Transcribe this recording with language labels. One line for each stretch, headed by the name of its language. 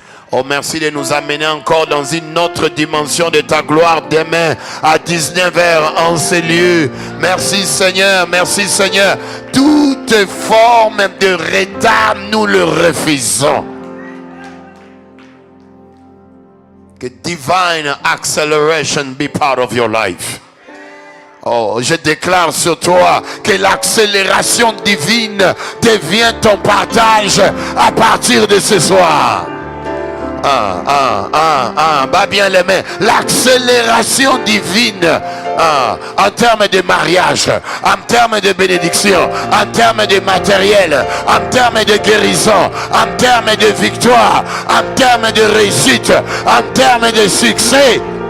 French: Oh, merci de nous amener encore dans une autre dimension de ta gloire demain à 19h en ces lieux. Merci Seigneur, merci Seigneur. Toute forme de retard, nous le refusons.
English: Que divine acceleration be part of your life.
French: Oh, je déclare sur toi que l'accélération divine devient ton partage à partir de ce soir. Bat bien les mains. L'accélération divine en termes de mariage, en termes de bénédiction, en termes de matériel, en termes de guérison, en termes de victoire, en termes de réussite, en termes de succès.